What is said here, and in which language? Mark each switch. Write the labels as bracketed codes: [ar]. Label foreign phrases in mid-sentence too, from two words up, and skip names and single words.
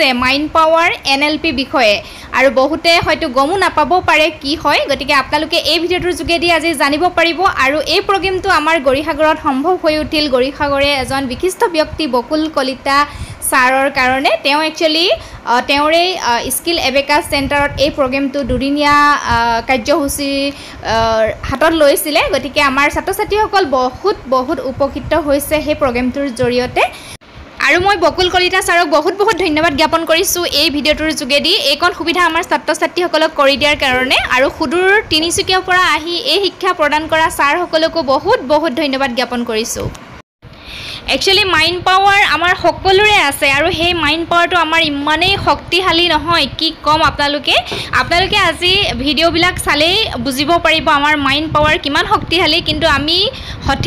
[en] mind power [as] এনএলপি বিষয়ে আৰু বহুতে হয়তো গমো নাপাব পাৰে কি হয় গতিকে আপোনালোকে এই ভিডিওটোৰ যোগেদি আজি জানিব পাৰিব আৰু এই প্ৰগ্ৰামটো আমাৰ গৰিসাগৰত সম্ভৱ হৈ উঠিল গৰিসাগৰে এজন বিশিষ্ট ব্যক্তি বকুল কলিতা সাৰৰ কাৰণে তেওঁ একচুয়ালি তেওঁৰে স্কিল এবেকাস চেণ্টাৰত এই প্ৰগ্ৰামটো দুদিনীয়া কাৰ্যসূচী হাতত লৈছিলে গতিকে আমাৰ ছাত্ৰ-ছাত্ৰীসকল বহুত উপকৃত হৈছে এই প্ৰগ্ৰামটোৰ জৰিয়তে আৰু মই বকুল কলিতা সাৰক বহুত ধন্যবাদ জ্ঞাপন কৰিছো এই ভিডিওটোৰ যোগেদি এইকন সুবিধা আমাৰ ছাত্ৰ-ছাত্ৰীসকলক কৰি দিয়াৰ কাৰণে আৰু সুদূৰ তিনিচুকীয়াৰ পৰা আহি এই শিক্ষা প্ৰদান কৰা সাৰসকলকো বহুত ধন্যবাদ জ্ঞাপন কৰিছো [en] Actually mind power [as] আমাৰ সকলোৰে আছে আৰু সেই [en] mind power [as] টো আমাৰ ইমানেই শক্তিশালী নহয় কি কম আপোনালোকে আজি ভিডিও বিলাক চালে বুজিব পাৰিব আমাৰ [en] mind power [as] কিমান শক্তিশালী কিন্তু আমি সঠিক